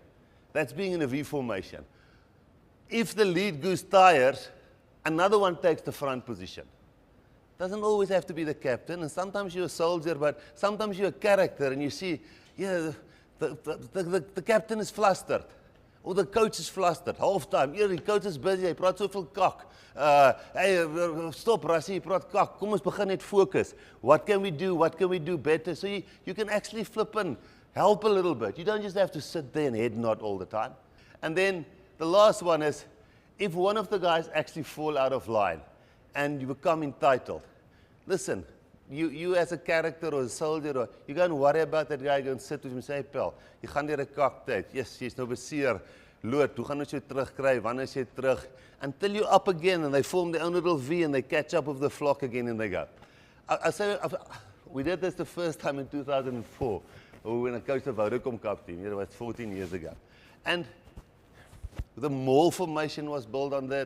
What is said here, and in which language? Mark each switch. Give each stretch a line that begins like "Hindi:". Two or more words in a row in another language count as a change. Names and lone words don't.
English: That's being in a V formation. If the lead goose tires, another one takes the front position. Doesn't always have to be the captain. And sometimes you're a soldier, but sometimes you're a character and you see, yeah, the captain is flustered. Or the coach is flustered. Half time. Yeah,
Afrikaans: die coach is busy. Hy praat soveel kak. Hey, stop Rassie, jy praat kak. Kom ons begin net focus.
English: What can we do? What can we do better? So you can actually flip and help a little bit. You don't just have to sit there and head nod all the time. And then the last one is, if one of the guys actually fall out of line and you become entitled, listen, you as a character or a soldier, or you go and worry about that guy, go and sit with him and say,
Afrikaans: hey, Pel, jy gaan deur 'n kaktyd. Yes, jy's nou beseer. Lood, hoe gaan ons jou terugkry? Wanneer is jy terug?
English: Until you're up again and they form their own little V and they catch up with the flock again and they go. We did this the first time in 2004 when I coached the Vodacom Cup team. It was 14 years ago. And the mall formation was built on that.